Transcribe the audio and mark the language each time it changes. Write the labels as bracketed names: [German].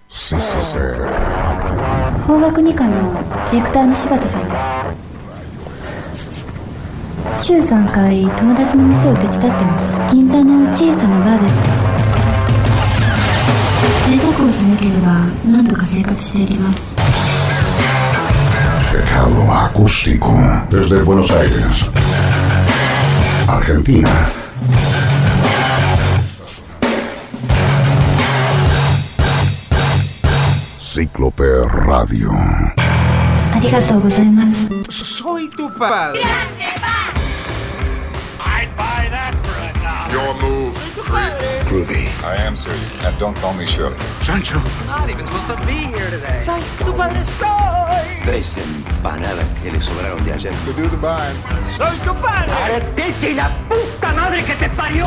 [Japanese] 法学二課のディレクターの柴田さんです。週3回友達の店を手伝ってます。銀座の小さなバーです。贅沢をしなければ何とか生活していきます。 [Spanish] Tejado acústico desde Buenos Aires, Argentina. Cíclope Radio. [Japanese] Arigatou gozaimasu. [Spanish] Soy tu padre. Grande, pa. [English] I'd buy that for a dollar. Your move, creep. Groovy. I am serious. And don't call me Shirley. [Spanish] Sancho. [English] Not even supposed to be here today. [Spanish] Soy tu padre. Soy. Tres empanadas que le sobraron de ayer. [English] To do the bind. [Spanish] Soy tu padre. ¡Arrepiente y la puta madre que te parió!